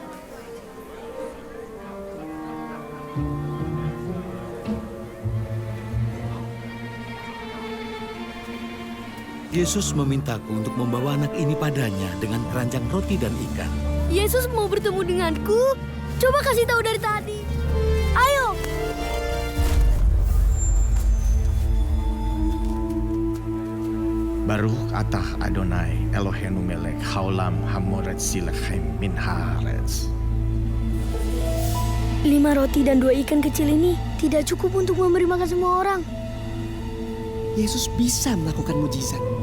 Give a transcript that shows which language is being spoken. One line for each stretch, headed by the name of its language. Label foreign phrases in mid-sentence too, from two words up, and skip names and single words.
Indonesian: Yesus memintaku untuk membawa anak ini padanya dengan keranjang roti dan ikan. Yesus mau bertemu denganku? Coba kasih tahu dari tadi. Ayo.
Hebrew: ברוך אתה אדוני אלהינו מלך העולם המוציא לחם מן הארץ.
Indonesian: 5 roti dan 2 ikan kecil ini tidak cukup untuk memberi makan semua orang. Yesus bisa melakukan mujizat.